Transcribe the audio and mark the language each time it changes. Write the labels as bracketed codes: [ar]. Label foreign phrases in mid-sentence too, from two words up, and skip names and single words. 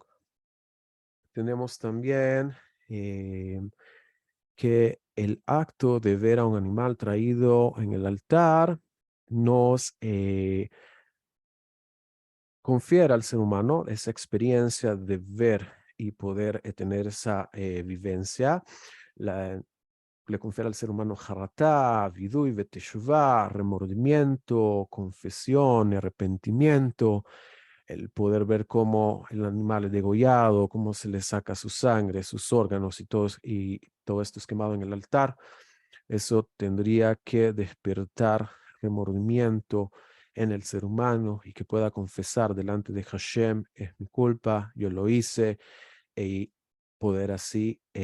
[es] Tenemos también que el acto de ver a un animal traído en el altar nos confiere al ser humano esa experiencia de ver y poder tener esa vivencia. Le confiere al ser humano [he] חרטה, וידוי, בתשובה, [es] remordimiento, confesión, arrepentimiento. el poder ver cómo el animal es degollado, cómo se le saca su sangre, sus órganos y todo esto es quemado en el altar. Eso tendría que despertar remordimiento en el ser humano y que pueda confesar delante de Hashem, es mi culpa, yo lo hice, y poder así